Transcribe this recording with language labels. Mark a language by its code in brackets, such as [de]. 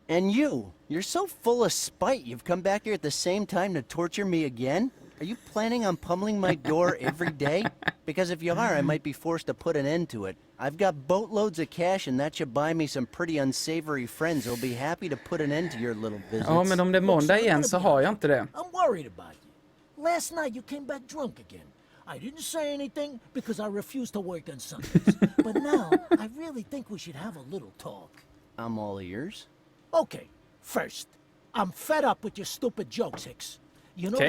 [en] And you're so full of spite you've come back here at the same time to torture me again? Are you planning on pummeling my door every day? Because if you are, I might be forced to put an end to it. I've got boatloads of cash and that should buy me some pretty unsavory friends who'll be happy to put an end to your little visits. [sv] Ja, men om det är måndag igen så har jag inte det. [en] I'm worried about you. Last night you came back drunk again. I didn't say anything because I refused to work on Sundays. But now, I really think we should have a little talk. I'm all ears. Okay, first, I'm fed up with your stupid jokes, Hicks. You know Okay.